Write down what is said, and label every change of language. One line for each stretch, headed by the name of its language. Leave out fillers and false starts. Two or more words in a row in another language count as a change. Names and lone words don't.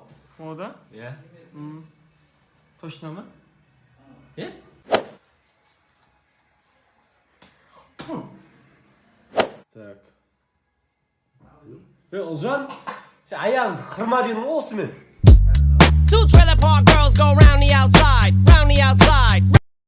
Kazakh: Мода? Иә. Точно ма?
Russian: Так.
Kazakh: Ұлжан, сен аяғыңды қырма дедің ғой осымен.
English: Two trailer park girls go round the outside.